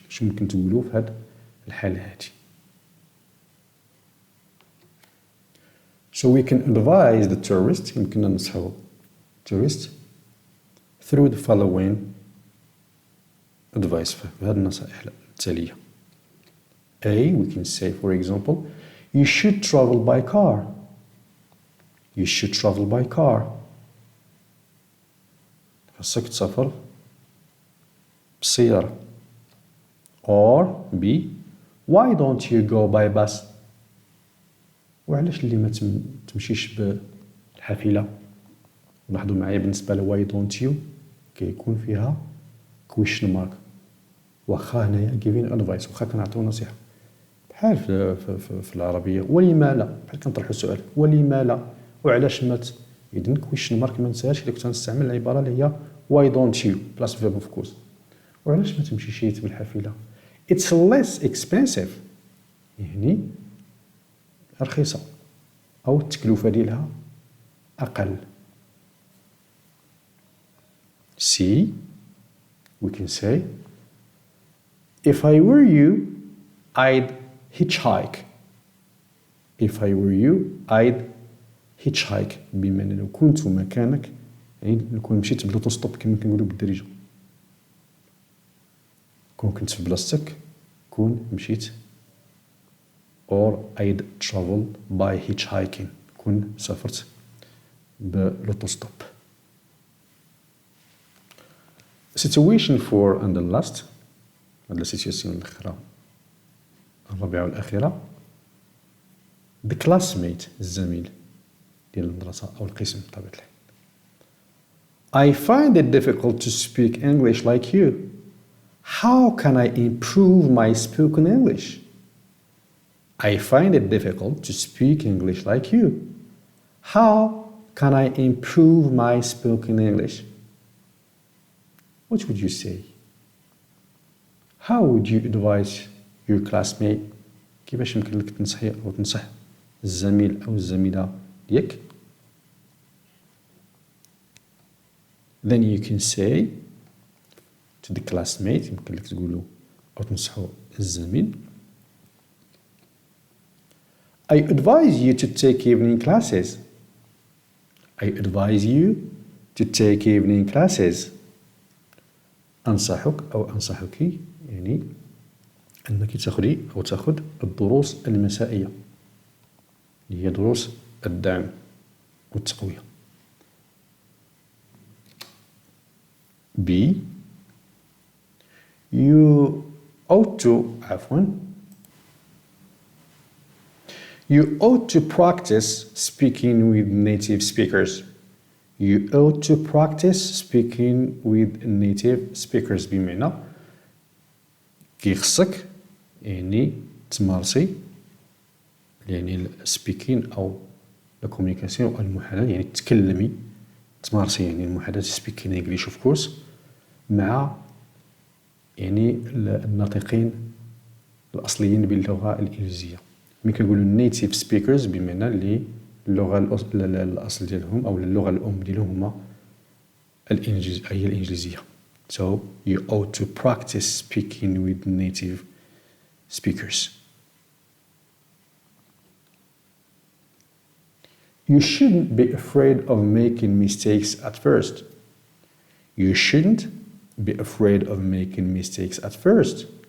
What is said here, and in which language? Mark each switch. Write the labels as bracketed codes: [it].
[ar] شو ممكن تقولوا في هذه الحالة هذه؟ [en] So we can advise the tourist [ar] يمكننا ننصحوا [en] tourist through the following advice [ar] في هذه النصائح التالية. [en] A, we can say for example you should travel by car. You should travel by car. [ar] خاصك تسافر بالسيارة. [en] Or B, why don't you go by bus? [ar] وعلاش اللي ما تمشيش بالحافلة؟ لاحظوا معايا بالنسبة ل [en] why don't you [ar] كيكون فيها [en] question mark. [ar] واخا هنايا [en] giving advice [ar] واخا كنعطيو نصيحة بحال في العربية ولما لا بحال كنطرحوا السؤال ولما لا وعلاش ما إذن question mark ما ننساهاش إلا كنت غنستعمل العبارة اللي هي [en] why don't you plus verb of course. [ar] وعلاش ما تمشيش بالحافلة؟ [en] It's less expensive [ar] يعني رخيصة أو التكلفة ديالها أقل. [en] C, we can say if I were you I'd hitchhike. If I were you I'd hitchhike [ar] بمعنى لو كنت مكانك يعني لو كنت مشيت بالأوتوستوب كما كنقولوا بالدارجة. كون كنت في بلاصتك كون مشيت [en] or I'd travel by hitchhiking [ar] كون سافرت بالأوتوستوب. [en] Situation 4 and the last [ar] هذه السيتواسيون الأخرى الرابعة والأخيرة [en] the classmate [ar] الزميل ديال المدرسة أو القسم بطبيعة الحال. [en] I find it difficult to speak English like you. How can I improve my spoken English? I find it difficult to speak English like you. How can I improve my spoken English? What would you say? How would you advise your classmate? [ar] كيفاش يمكن لك تنصحي أو تنصح الزميل أو الزميلة ديالك؟ [en] Then you can say to the classmate [ar] يمكن لك تقولوا أو تنصحوا الزميل [en] I advise you to take evening classes. I advise you to take evening classes. [ar] أنصحك أو أنصحك يعني أنك تأخذي أو تأخذ الدروس المسائية اللي هي دروس الدعم والتقوية. [en] B, you ought to You ought to practice speaking with native speakers. You ought to practice speaking with native speakers [ar] بمعنى كيخصك يعني تمارسي يعني speaking أو la communication أو المحادثة يعني تتكلمي تمارسي يعني المحادثة [en] speaking English of course [ar] مع يعني الناطقين الأصليين باللغة الإنجليزية. ملي كنقولوا [en] native speakers [ar] بمعنى اللي اللغة الأصل ديالهم أو اللغة الأم ديالهم هما هي الإنجليزية. [en] So you ought to practice speaking with native speakers. You shouldn't be afraid of making mistakes at first. You shouldn't be afraid of making mistakes at first.